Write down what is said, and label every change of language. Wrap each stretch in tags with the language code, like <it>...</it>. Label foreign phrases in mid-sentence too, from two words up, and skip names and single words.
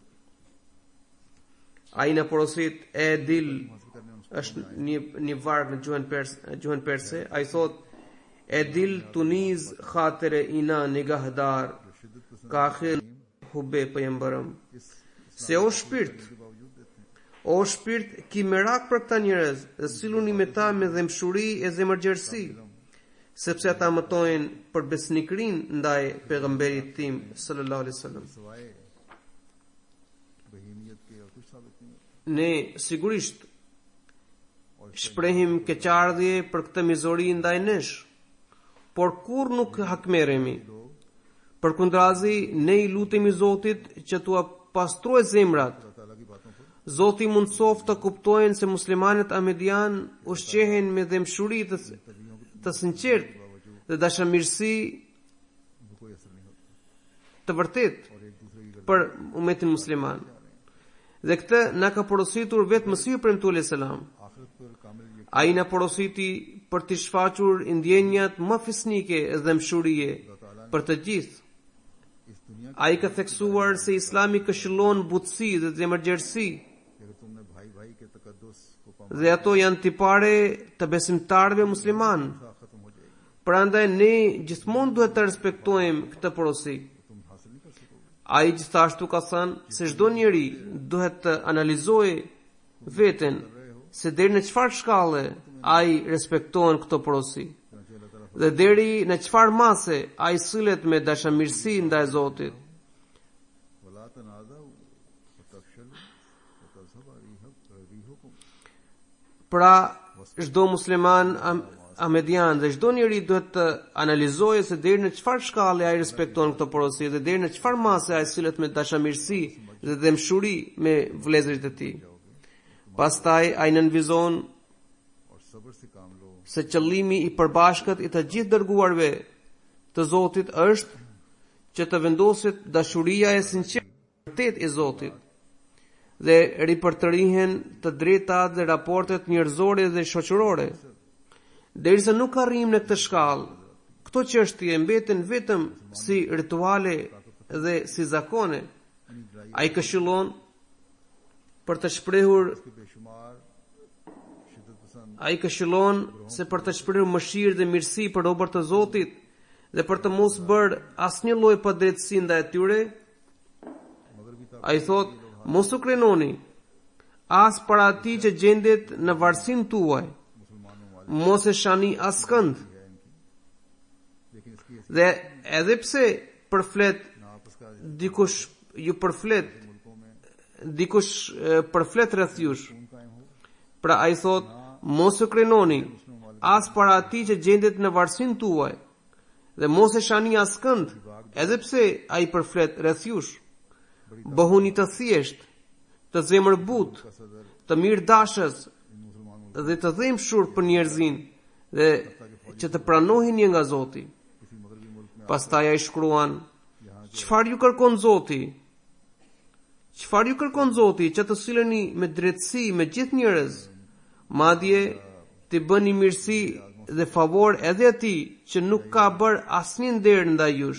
<sq>Ai na porosit e dil është një varg në gjuhën perse, ai thot</sq> <fa>ای دل تو نیز خاطر اینا نگهدار که آخر حب پیغمبرم.</fa> <sq>Se o shpirt ki merak për këta njerëz dhe silluni me ta me dhemshuri e zemërgjerësi, sepse ata mëtojnë për besnikrin ndaj pejgamberit tim</sq> <ar>صلى الله عليه وسلم.</ar> <ur>سوائے بہیمیت کے اور کچھ ثابت نہیں</ur> <sq>Ne sigurisht shprehim keqardhje për këtë mizori ndaj nesh, por kur nuk hakmerremi. Përkundrazi ne i lutemi Zotit që t'ua pastrojë zemrat.</sq> <ur>اللہ تعالیٰ کی باتوں پر</ur> <sq>Zoti mundsoft të kuptojnë se muslimanët ahmedian ushqehen me dhemshuri të sinqert dhe dashamirësi</sq> <ur>ان کو کوئی اثر نہیں ہوتا</ur> <sq>të vërtet</sq> <ur>اور ایک دوسرے کی</ur> <sq>për umetin musliman. Dhe këtë na ka porositur vetë Mesihu premtuar</sq> <ar>عليه السلام.</ar> <ur>آخرت پر کامل یقین</ur> <sq>Ai na porositi për të shfaqur ndjenjat më fisnike dhe mshurie për të gjithë.</sq> <ur>اس دنیا</ur> <sq>Ai ka theksuar se Islami këshillon butësi dhe zemërgjerësi,</sq> <ur>کی اگر تم نے بھائی بھائی کے تقدس کو پاما</ur> <sq>dhe ato janë tipare të besimtarëve musliman.</sq> <ur>ختم ہو جائے گی</ur> <sq>Prandaj ne gjithmonë duhet të respektojmë këtë porosi.</sq> <ur>تم حاصل نہیں کر سکو گے</ur> <sq>Ai gjithashtu ka thënë se çdo njeri duhet të analizojë veten se deri në çfarë shkalle ai respekton këtë porosi.</sq> <ur>چنانچہ اللہ تعالیٰ</ur> <sq>Dhe deri në çfarë mase ai sillet me dashamirësi ndaj Zotit.</sq> <ar>ولا تنازعوا فتفشلوا وتذهب ريحكم</ar> <sq>Pra çdo musliman ahmedian dhe çdo njeri duhet të analizojë se deri në çfarë shkalle ai respekton këtë porosi dhe deri në çfarë mase ai sillet me dashamirësi dhe dëmshuri me vëllezërit e tij. Pastaj ai nënvizon</sq> <ur>اور صبر سے کام لو</ur> <sq>se qëllimi i përbashkët i të gjithë dërguarve të Zotit është që të vendoset dashuria e sinqertë e Zotit dhe ripërtërihen të drejtat dhe raportet njerëzore dhe shoqërore. Derisa nuk arrijmë në këtë shkallë, këto çështje mbeten vetëm si rituale dhe si zakone. Ai këshillon për të shprehur</sq> <ur>کہ بے شمار شدت پسند</ur> <sq>Ai këshillon se për të shprehur mëshirë dhe mirësi për robërt e Zotit dhe për të mos bërë asnjë lloj padrejtësi ndaj tyre,</sq> <ur>مگر بھی</ur> <sq>ai thot, mos u krenoni as para atij që gjendet në varësinë tuaj,</sq> <ur>مسلمانوں والے</ur> <sq>mos e shani askënd.</sq> <ur>ہے ان کی لیکن اس کی</ur> <sq>Dhe edhe pse përflet</sq> <ur>نہ آپس کا</ur> <sq>dikush ju përflet,</sq> <ur>ملکوں میں</ur> <sq>dikush përflet rreth jush,</sq> <ur>خون قائم ہو</ur> <sq>pra ai thot, mos u krenoni as para atij që gjendet në varësinë tuaj dhe mos e shani askënd, edhe pse ai përflet rreth jush. Bëhuni të thjesht, të zemërbut,</sq> <ur>کا صدر</ur> <sq>të mirë dashës, इन dhe të dhimbshur për njerëzin dhe që të pranohin një nga Zoti. Pastaj ai shkruan: "Çfarë ju kërkon Zoti? Çfarë ju kërkon Zoti? Që të sileni me drejtësi me gjithë njerëz, madje të bëni mirësi dhe favor edhe atij që nuk ka bërë asnjë nder ndaj jush.</sq>